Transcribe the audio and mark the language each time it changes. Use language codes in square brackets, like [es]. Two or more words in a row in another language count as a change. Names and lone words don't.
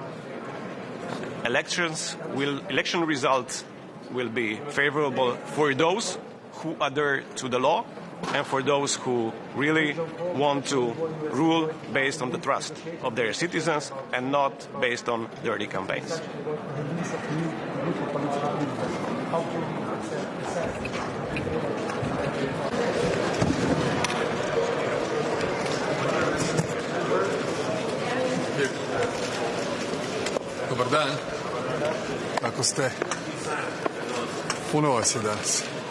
[en] election results will be favorable for those who adhere to the law and for those who really want to rule based on the trust of their citizens and not based on dirty campaigns. [sr] Dobar dan. Kako ste? Puno vas je danas.